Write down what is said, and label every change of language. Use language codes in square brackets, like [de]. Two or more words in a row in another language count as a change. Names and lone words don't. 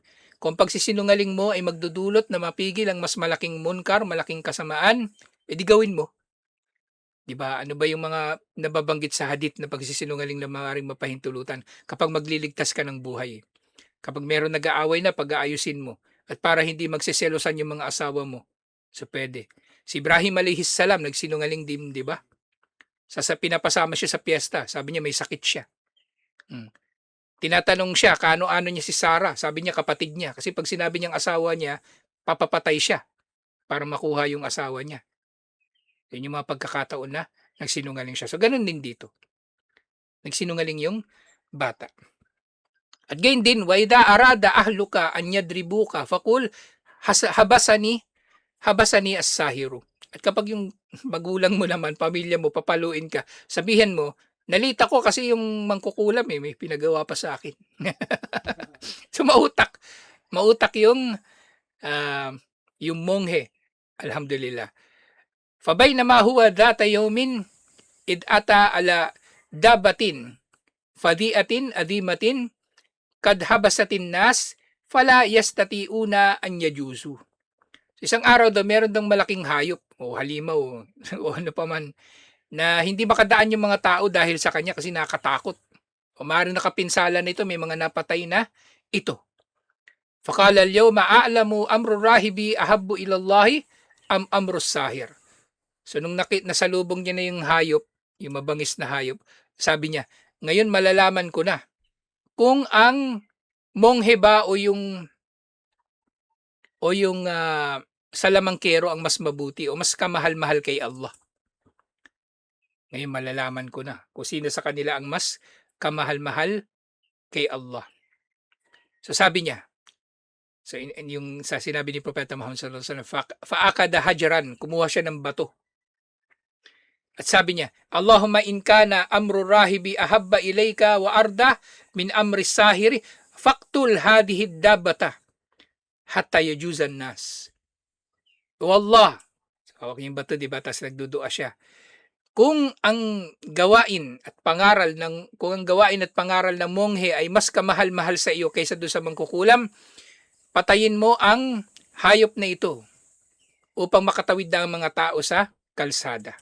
[tl] Kung pagsisinungaling mo ay magdudulot na mapigil ang mas malaking munkar, malaking kasamaan, edi gawin mo. 'Di ba? Ano ba yung mga nababanggit sa hadith na pagsisinungaling na maaaring mapahintulutan kapag magliligtas ka ng buhay? Kapag meron nag-aaway na, pag-aayusin mo. At para hindi magseselosan yung mga asawa mo. So pwede. Si Ibrahim [ar] عليه السلام [tl] nagsinungaling din, 'di ba? Pinapasama siya sa piyesta. Sabi niya may sakit siya. Tinatanong siya, kaano-ano niya si Sarah. Sabi niya kapatid niya. Kasi pag sinabi niyang asawa niya, papapatay siya para makuha yung asawa niya. Yan yung mga pagkakataon na nagsinungaling siya. So ganun din dito. Nagsinungaling yung bata. At gayon din, [ar] وإذا أراد أهلك أن يضربوك فقل حبسني الساحر. [tl] At kapag yung magulang mo naman, pamilya mo, papaluin ka, sabihin mo, nalita ko kasi yung mangkukulam may pinagawa pa sa akin. So mautak. Mautak yung monghe. Alhamdulillah. [ar] فبينما هو ذات يوم إذ أتى على دابة فظيعة عظيمة قد حبست الناس فلا يستطيعون أن يجوزوا. [tl] Isang araw daw meron daw malaking hayop o halimaw o ano pa man na hindi makadaan yung mga tao dahil sa kanya kasi nakakatakot. O maaaring nakapinsala nito, may mga napatay na ito. [ar] فقال اليوم أعلم أمر الراهب أحب إلى الله أم أمر الساحر. [tl] So nung nasalubong niya na yung hayop, yung mabangis na hayop, sabi niya, ngayon malalaman ko na kung ang monghe ba o yung salamangkero ang mas mabuti o mas kamahal-mahal kay Allah. Ngayon malalaman ko na kung sino sa kanila ang mas kamahal-mahal kay Allah. So sabi niya, yung sa sinabi ni Propeta Muhammad [ar] صلى الله عليه وسلم, فأخذ حجرا, [tl] kumuha siya ng bato. At sabi niya, [ar] اللهم إن كان أمر الراهب أحب إليك وأرضى من أمر الساحر فاقتل هذه الدابة حتى يجوز الناس. [tl] O Allah, hawak yung bato, di ba? Tapos nagdudua siya. Kung ang gawain at pangaral ng monghe ay mas kamahal-mahal sa iyo kaysa doon sa mangkukulam, patayin mo ang hayop na ito upang makatawid na ang mga tao sa kalsada.